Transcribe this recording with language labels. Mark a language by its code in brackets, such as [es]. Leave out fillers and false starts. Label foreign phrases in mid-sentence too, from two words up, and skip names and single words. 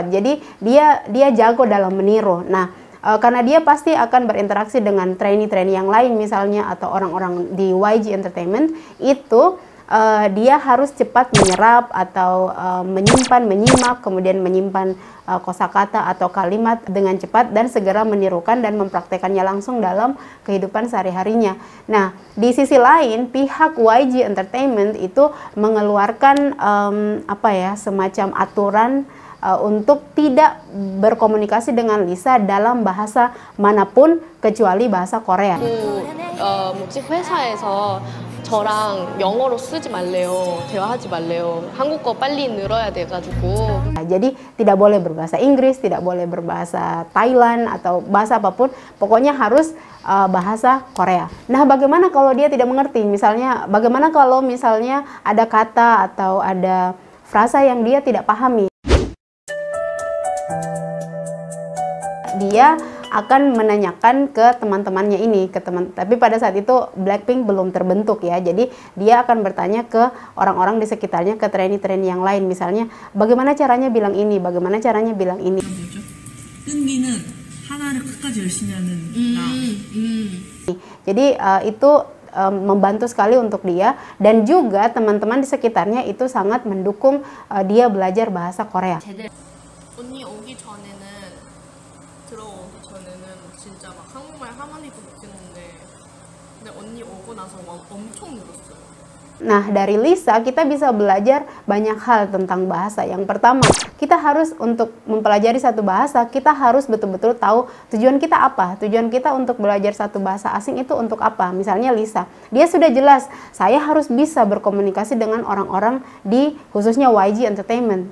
[id] Jadi dia jago dalam meniru. Nah, karena dia pasti akan berinteraksi dengan trainee-trainee yang lain misalnya atau orang-orang di YG Entertainment, itu dia harus cepat menyerap atau menyimak, kemudian menyimpan kosakata atau kalimat dengan cepat dan segera menirukan dan mempraktekannya langsung dalam kehidupan sehari-harinya. Nah, di sisi lain pihak YG Entertainment itu mengeluarkan semacam aturan untuk tidak berkomunikasi dengan Lisa dalam bahasa manapun kecuali bahasa Korea. [ko] 회사에서 저랑 영어로 쓰지 말래요. 대화하지 말래요. 한국어 빨리 늘어야 돼가지고. [id] Jadi tidak boleh berbahasa Inggris, tidak boleh berbahasa Thailand atau bahasa apapun. Pokoknya harus bahasa Korea. Nah, bagaimana kalau dia tidak mengerti? Misalnya, bagaimana kalau misalnya ada kata atau ada frasa yang dia tidak pahami? Dia akan menanyakan ke teman-temannya ini, tapi pada saat itu Blackpink belum terbentuk ya, jadi dia akan bertanya ke orang-orang di sekitarnya, ke trainee-trainee yang lain, misalnya bagaimana caranya bilang ini, bagaimana caranya bilang ini. [ko] 끈기는 하나를 끝까지 열심히 하는 나. [id] Jadi itu membantu sekali untuk dia, dan juga teman-teman di sekitarnya itu sangat mendukung dia belajar bahasa Korea. [ko] 언니 오기 전에는 들어오기 전에는 진짜 막 한국말 하나도 못했는데 근데 언니 오고 나서 막 엄청 늘었어요. [id] Nah, dari Lisa kita bisa belajar banyak hal tentang bahasa. Yang pertama, kita harus untuk mempelajari satu bahasa, kita harus betul-betul tahu tujuan kita apa. Tujuan kita untuk belajar satu bahasa asing itu untuk apa? Misalnya Lisa, dia sudah jelas, saya harus bisa berkomunikasi dengan orang-orang di khususnya YG Entertainment.